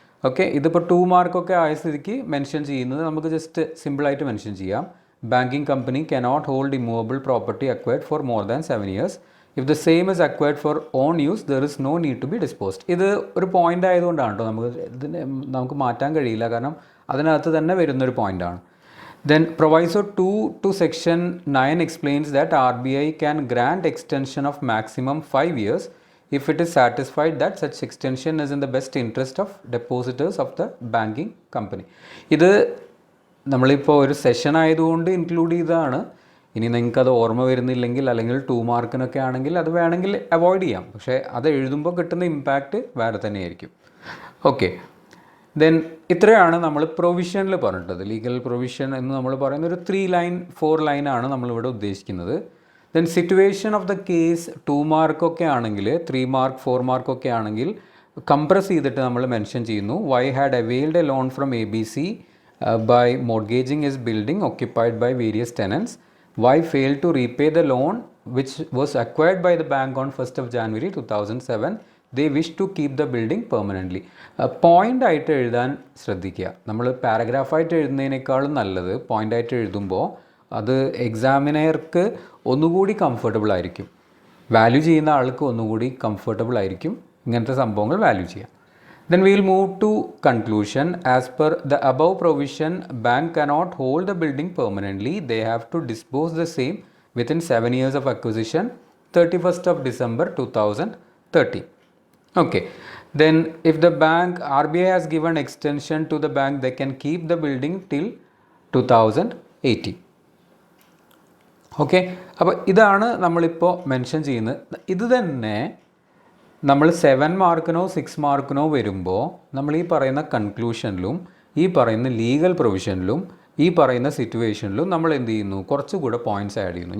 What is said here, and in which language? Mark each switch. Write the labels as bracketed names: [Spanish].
[Malayalam] Okay, ഇതിപ്പോൾ 2 മാർക്കൊക്കെ ആയ സ്ഥിതിക്ക് മെൻഷൻ ചെയ്യുന്നത് നമുക്ക് ജസ്റ്റ് സിമ്പിളായിട്ട് മെൻഷൻ ചെയ്യാം. [English] Banking company cannot hold immovable property acquired for more than 7 years. If the same is acquired for own use there is no need to be disposed. [Malayalam] ഇത് ഒരു പോയിൻ്റ് ആയതുകൊണ്ടാണ് കേട്ടോ, നമുക്ക് മാറ്റാൻ കഴിയില്ല, കാരണം അതിനകത്ത് തന്നെ വരുന്നൊരു പോയിൻ്റാണ്. [English] Then proviso 2 to section 9 explains that RBI can grant extension of maximum 5 years if it is satisfied that such extension is in the best interest of depositors of the banking company. [Malayalam] ഇത് നമ്മളിപ്പോൾ ഒരു session ആയതുകൊണ്ട് include ചെയ്തതാണ്. ഇനി നിങ്ങൾക്കത് ഓർമ്മ വരുന്നില്ലെങ്കിൽ അല്ലെങ്കിൽ 2 മാർക്കിനൊക്കെ ആണെങ്കിൽ അത് വേണമെങ്കിൽ അവോയ്ഡ് ചെയ്യാം. പക്ഷേ അത് എഴുതുമ്പോൾ കിട്ടുന്ന ഇമ്പാക്റ്റ് വേറെ തന്നെയായിരിക്കും. ഓക്കെ, ദെൻ ഇത്രയാണ് നമ്മൾ പ്രൊവിഷനിൽ പറഞ്ഞിട്ടത്. ലീഗൽ പ്രൊവിഷൻ എന്ന് നമ്മൾ പറയുന്ന ഒരു 3 line 4 line ആണ് നമ്മളിവിടെ ഉദ്ദേശിക്കുന്നത്. [English] then situation of the case [Malayalam] 2 മാർക്കൊക്കെ ആണെങ്കിൽ, 3 മാർക്ക് 4 മാർക്കൊക്കെ ആണെങ്കിൽ കംപ്രസ് ചെയ്തിട്ട് നമ്മൾ മെൻഷൻ ചെയ്യുന്നു. [English] Y had availed a loan from ABC by mortgaging his building occupied by various tenants. Why failed to repay the loan which was acquired by the bank on 1st of January 2007. They wish to keep the building permanently. [Malayalam] Point ആയിട്ട് എഴുതാൻ ശ്രദ്ധിക്കുക. നമ്മൾ പാരഗ്രാഫായിട്ട് എഴുതുന്നതിനേക്കാളും നല്ലത് point ആയിട്ട് എഴുതുമ്പോൾ അത് എക്സാമിനർക്ക് ഒന്നുകൂടി comfortable ആയിരിക്കും, വാല്യൂ ചെയ്യുന്ന ആൾക്ക് ഒന്നുകൂടി കംഫർട്ടബിൾ ആയിരിക്കും ഇങ്ങനത്തെ സംഭവങ്ങൾ വാല്യൂ ചെയ്യാം. [English] Then we will move to conclusion. As per the above provision, bank cannot hold the building permanently. They have to dispose the same within 7 years of acquisition, 31st of December 2030. Okay, then if the bank, RBI has given extension to the bank, they can keep the building till 2080. [Malayalam] Okay, അപ്പോൾ ഇതാണ് നമ്മളിപ്പോൾ mention ചെയ്യുന്നത്. ഇത് തന്നെ നമ്മൾ 7 മാർക്കിനോ 6 മാർക്കിനോ വരുമ്പോൾ നമ്മൾ ഈ പറയുന്ന കൺക്ലൂഷനിലും ഈ പറയുന്ന ലീഗൽ പ്രൊവിഷനിലും ഈ പറയുന്ന സിറ്റുവേഷനിലും നമ്മൾ എന്ത് ചെയ്യുന്നു, കുറച്ചുകൂടെ പോയിൻറ്റ്സ് ആഡ് ചെയ്യുന്നു.